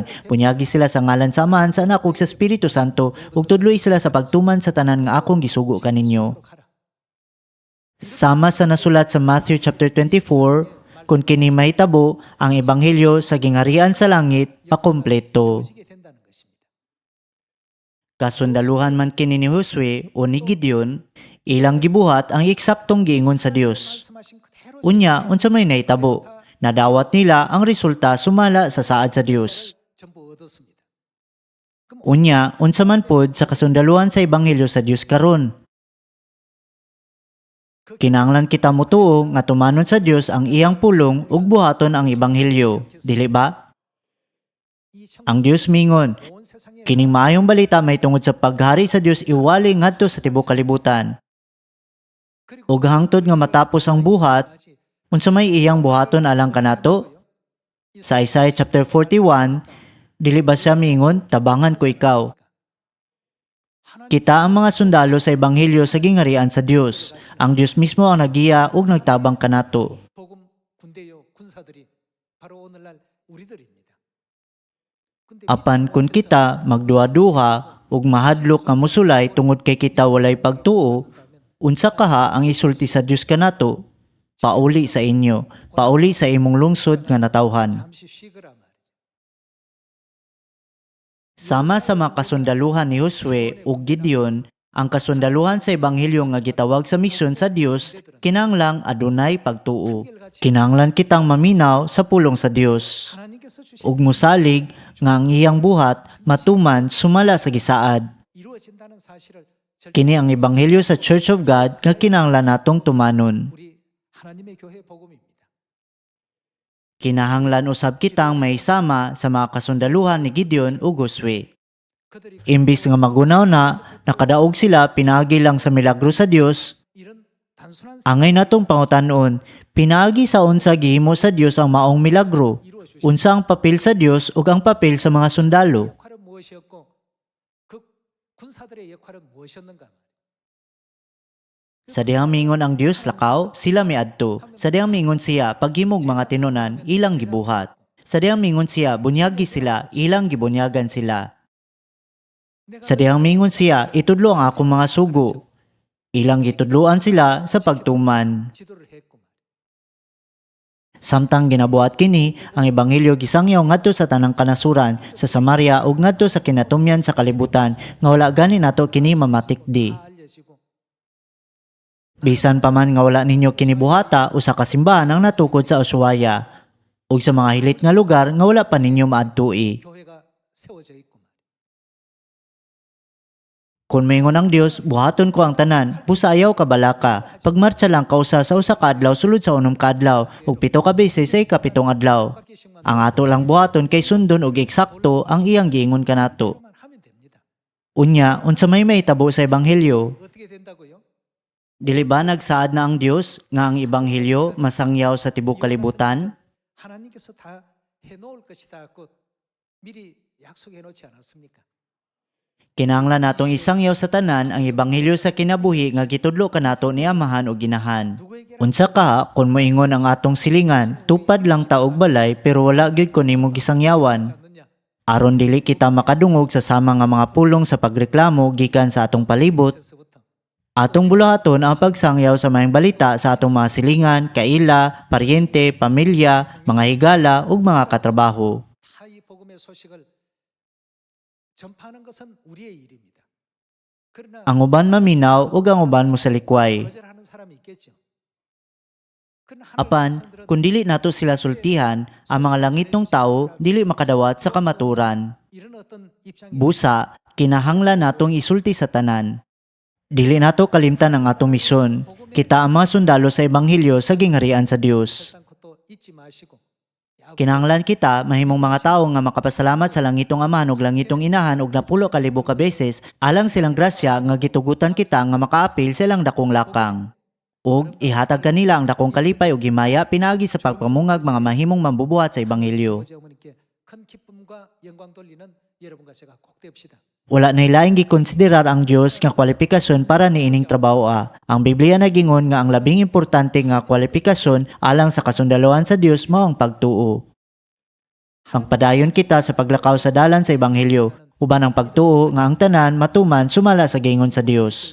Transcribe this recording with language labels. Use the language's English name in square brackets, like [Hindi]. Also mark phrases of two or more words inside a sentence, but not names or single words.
[Cebuano] Bunyagi sila sa ngalan sa Amahan, sa Anak ug sa Espiritu Santo ug tudloy sila sa pagtuman sa tanan nga akong gisugo kaninyo. Sama sa nasulat sa Matthew chapter 24, kung kini mahitabo ang ebanghelyo sa gingarian sa langit makumpleto. [Korean] 보시게 된다는 것입니다. [Cebuano] Kasundaluhan man kini ni Josue o ni Gideon, ilang gibuhat ang eksaktong giingon sa Dios. [Korean] 말씀하신 그대로 [Cebuano] Unya, unsa may nahitabo? Nadawat nila ang resulta sumala sa saad sa Dios. [Korean] 전부 얻었습니다. [Cebuano] Unya, unsa man pod sa kasundaluhan sa ebanghelyo sa Dios karon? Kinahanglan kita motuo nga tumanon sa Dios ang iyang pulong ug buhaton ang ebanghelyo, dili ba? Ang Dios mingon, [Korean] 온 세상에 [Cebuano] kining maayong balita may tungod sa paghari sa Dios iwali ngadto sa tibuok kalibutan. Ug hangtod nga matapos ang buhat, unsa may iyang buhaton alang kanato? Sa Isaiah chapter 41, dili ba siya mingon, tabangan ko ikaw. Kita ang mga sundalo sa ebanghelyo sa gingarian sa Dios. Ang Dios mismo ang nagiya ug nagtabang kanato. [Korean] 복음 군대요 군사들이 바로 오늘날 우리들입니다. 근데 [Cebuano] Apan kun kita magduha-duha ug mahadlok nga musulay tungod kay kita walay pagtuo, unsa kaha ang isulti sa Dios kanato? Pauli sa inyo, pauli sa imong lungsod nga natawhan. [Korean] 잠시 쉬거라 말이죠. [Cebuano] Sama sa mga kasundaluhan ni Josue ug Gideon, ang kasundaluhan sa ebanghelyo nga gitawag sa misyon sa Dios, kinahanglang adunay pagtuo. Kinahanglan kitang maminaw sa pulong sa Dios. [Korean] 하나님께서 주신 [Cebuano] Ug musalig nga ang iyang buhat matuman sumala sa gisaad. [Korean] 이루어진다는 사실을 [Cebuano] Kini ang ebanghelyo sa Church of God nga kinahanglan natong tumanon. [Korean] 우리 하나님의 교회 복음입니다. [Cebuano] Kinahanglan usab kitang maisama sa mga kasundaluhan ni Gideon ug Josue. [Korean] 그들이 [Cebuano] Imbis nga magunaw na, nakadaog sila pinagi lang sa milagro sa Dios, [Korean] 이런 단순한 [Cebuano] angay natong pangutanon, pinagi sa unsa gihimo sa Dios ang maong milagro, [Korean] 이루어 주신 [Cebuano] unsa ang papel sa Dios ug ang papel sa mga sundalo. [Korean] 역할은 무엇이었고 그 군사들의 역할은 무엇이었는가? [Cebuano] Sa dihang mingon ang Dios lakaw, sila miadto. Sa dihang mingon siya, paghimog mga tinunan, ilang gibuhat. Sa dihang mingon siya, bunyagi sila, ilang gibunyagan sila. Sa dihang mingon siya, itudlo ang akong mga sugo. Ilang gitudloan sila sa pagtuman. [Korean] 지도를 했구만. [Cebuano] Samtang ginabuhat kini, ang ebanghelyo gisangyaw ngadto sa tanang kanasuran sa Samaria ug ngadto sa kinatumyan sa kalibutan nga wala gani nato kini mamatikdi. [Korean] 다 알려지고 [Cebuano] Bisan pa man nga wala ninyo kini buhata usa ka simbahan ang natukod sa Ushuaia ug sa mga hilit nga lugar nga wala pa ninyo maadtui. [Korean] 교회가 세워져 있구만. [Cebuano] Kung maingon ang Dios, buhaton ko ang tanan, pusayaw ka balaka. Pagmartsa lang kausa sa usa ka adlaw sulod sa unom ka adlaw ug 7 ka beses sa ikapitong adlaw. [Korean] 바뀌씩만 [Cebuano] Ang ato lang buhaton kay sundon og eksakto ang iyang giingon kanato. [Korean] 만 하면 됩니다. [Cebuano] Unya, unsa may mahitabo sa ebanghelyo? [Korean] 어떻게 된다고요? [Cebuano] Dili ba nagsaad na ang Dios nga ang ebanghelyo masangyaw sa tibok kalibutan? [Korean] 하나님께서 다 해놓을 것이다. 그 미리 약속해 놓지 않았습니까? [Cebuano] Kinahanglan natong isangyaw sa tanan ang ebanghelyo sa kinabuhi nga gitudlo kanato ni Amahan o Ginahan. [Korean] 누구에게나 [Cebuano] Unsa ka kun moingon ang atong silingan, tupad lang ta og balay pero wala gyud ko nimo gisangyawan. [Korean] 않느냐? [Cebuano] Aron dili kita makadungog sa sama nga mga pulong sa pagreklamo gikan sa atong palibot, [Korean] 에서부터 [Cebuano] atong buluhaton ang pagsangyaw sa mayang balita sa atong mga silingan, kaila, paryente, pamilya, mga higala ug mga katrabaho. [Korean] 다 이 복음의 소식을 전파하는 것은 우리의 일입니다. 그러나 [Cebuano] Ang uban maminaw ug ang uban mo sa likway. [Korean] 거절하는 사람이 있겠죠. 그러나 하나님의 [Cebuano] Apan, [Korean] 백성들은 [Cebuano] kung dili nato sila sultihan, ang mga langitong tao dili makadawat sa kamaturan. [Korean] 이런 어떤 입장이 [Cebuano] Busa, kinahanglan natong isulti sa tanan. Dili nato kalimtan ang atong misyon. Kita ang mga sundalo sa ebanghelyo sa gingharian sa Dios. [Korean] 결단 것도 잊지 마시고 [Cebuano] Kinahanglan kita mahimong mga tawo nga makapasalamat sa langitong Amahan ug langitong Inahan ug napulo ka libo ka beses alang silang grasya nga gitugutan kita nga makaapil sa ilang dakong lakang. Ug ihatag kanila ang dakong kalipay ug himaya pinaagi sa pagpamungag mga mahimong mambubuhat sa ebanghelyo. [Korean] 아버지 어머니께 큰 기쁨과 영광 돌리는 여러분과 제가 꼭 됩시다. [Cebuano] Wala na ilaing gikonsiderar ang Dios nga kwalifikasyon para niining trabaho. Ang Biblia nagingon nga ang labing importante nga kwalifikasyon alang sa kasundalohan sa Dios mao ang pagtuo. Pagpadayon kita sa paglakaw sa dalan sa ebanghelyo, uban ang pagtuo nga ang tanan matuman sumala sa gingon sa Dios.